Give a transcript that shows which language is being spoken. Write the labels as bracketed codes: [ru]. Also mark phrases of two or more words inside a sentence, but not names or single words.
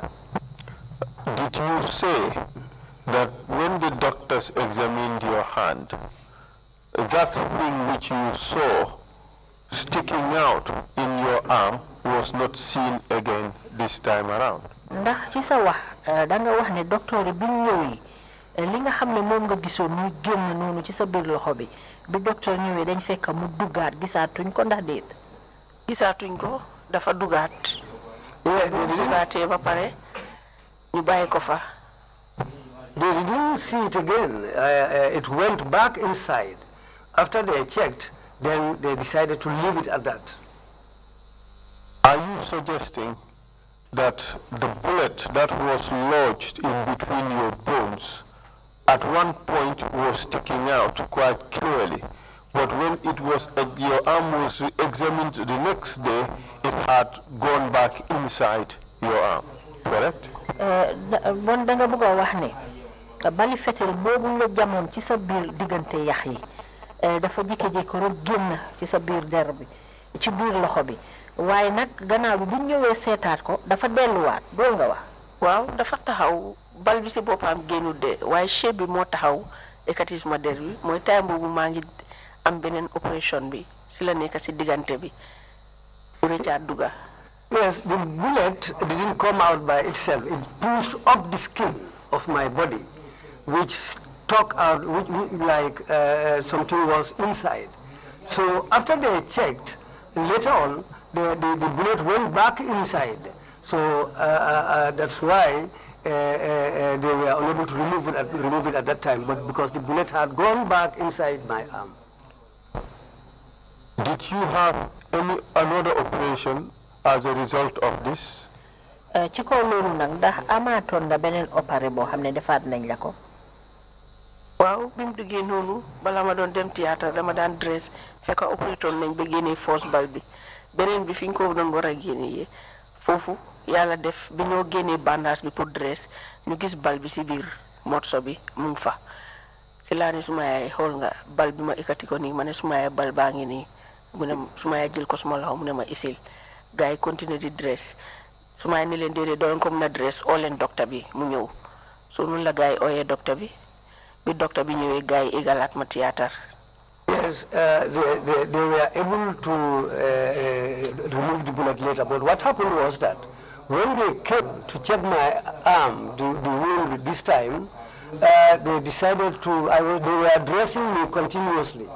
[en] Did you say that when the doctors examined your hand, that thing which you saw sticking out in your arm was not seen again this time around? [wo] ndax ci sa wax da nga wax ne docteur yi bi ñëwee li nga xam ne moom nga gisoon muy génn noonu ci sa biir loxo bi bi docteur ñëwee dañ fekk mu duggaat gisaatuñ ko ndax déet. gisaatuñ ko dafa duggaat. duggaatee ba pare ñu bàyyi ko fa. [en] They didn't see it again. It went back inside. After they checked, Then they decided to leave it at that. Are you suggesting that the bullet that was lodged in between your bones at one point was sticking out quite clearly, but when it was your arm was examined the next day, it had gone back inside your arm, correct? [wo] Bon da nga bëgg wax ne bali fetel boobu nga jamoon ci sa biir diggante yax yi dafa jékki-jékki rek génn ci sa biir der bi ci biir loxo bi waaye nag gannaaw bi bu ñëwee seetaat ko dafa delluwaat doo nga wax. waaw dafa taxaw bal bi si boppam génnul de waaye chef bi moo taxaw écatisme der bi mooy time boobu maa ngi am beneen opération bi si la nekk si diggante bi Richard Duga. [en] Yes, the bullet didn't come out by itself. It pushed up the skin of my body, which stuck out, like something was inside. So after they checked, later on, the bullet went back inside. So that's why they were unable to remove it at that time, but because the bullet had gone back inside my arm. Did you have another operation as a result of this? [wo] Ci ko loolu nag ndax amaatoon nga beneen opéré boo xam ne defaat nañ la ko. waaw bi mu duggee noonu bala ma doon dem théâtre dama daan dress fekk opérateur nañ ba génnee force bal bi beneen bi fi ñu ko doon war a génnee foofu yàlla def bi ñoo génnee bandage bi pour dress ñu gis bal bi si biir morceau bi mu ngi fa si laa ne suma yaay xool nga bal bi ma ekkati ko nii ma ne suma yaay bal baa ngi nii mu ne suma yaay jël ko suma loxo mu ne ma isil gars yi continuer di dress suma yaay ne leen déedéet doon ko mën a dress oo leen docteur bi mu ñëw so noonu la gars yi ooyee docteur bi bi docteur bi ñëwee gars yi égalaat ma théâtre. [en] Yes, they were able to remove the bullet later, but what happened was that when they came to check my arm, the wound this time, they decided to, they were dressing me continuously.